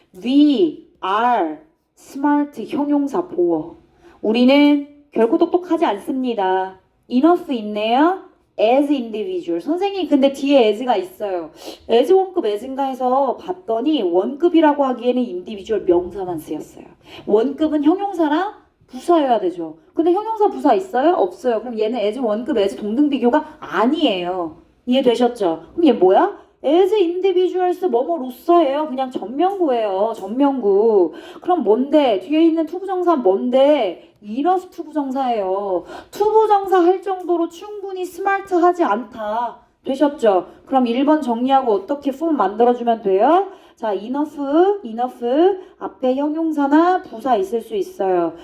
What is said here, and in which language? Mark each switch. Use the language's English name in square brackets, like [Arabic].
[English] We are smart [Korean] 형용사 보어. 우리는 결코 똑똑하지 않습니다. [English] enough [Korean] 있네요. [English] as individual. [Korean] 선생님 근데 뒤에 as가 있어요. as 원급 as인가 해서 봤더니 원급이라고 하기에는 individual 명사만 쓰였어요. 원급은 형용사랑 부사여야 되죠. 근데 형용사 부사 있어요? 없어요. 그럼 얘는 as 원급 as 동등 비교가 아니에요. 이해되셨죠? 그럼 얘 뭐야? [English] as individuals [Korean] 뭐뭐로서예요. 그냥 전명구예요. 전명구. 그럼 뭔데? 뒤에 있는 투부정사 뭔데? enough 투부정사예요. 투부정사 할 정도로 충분히 스마트하지 않다. 되셨죠? 그럼 1번 정리하고 어떻게 폼 만들어주면 돼요? 자, enough 앞에 형용사나 부사 있을 수 있어요.